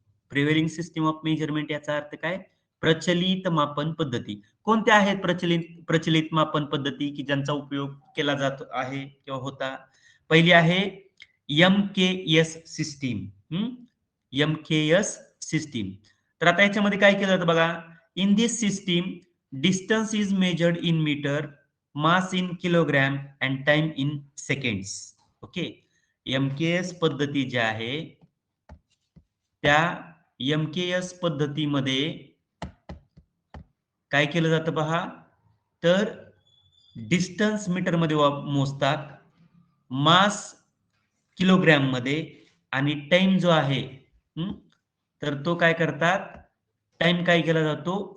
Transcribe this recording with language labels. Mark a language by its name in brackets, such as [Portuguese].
[English] prevailing system of measurement [Marathi] याचा अर्थ काय? प्रचलित मापन पद्धती. कोणत्या आहेत प्रचलित प्रचलित मापन पद्धती की ज्यांचा उपयोग केला जात आहे किंवा होता? पहिली आहे एम-के-एस सिस्टीम. एम-के-एस सिस्टीम. तर आता याच्यामध्ये काय केलं जातं बघा. [English] In this system distance is measured in metre, mass in kilogram and time in seconds. Okay. [Marathi] एम-के-एस पद्धती जी आहे, त्या एम-के-एस पद्धतीमध्ये काय केलं जातं पहा, तर डिस्टन्स मीटरमध्ये मोजतात, मास किलोग्रॅममध्ये, आणि टाइम जो आहे, हं, तर तो काय करतात, टाइम काय केला जातो?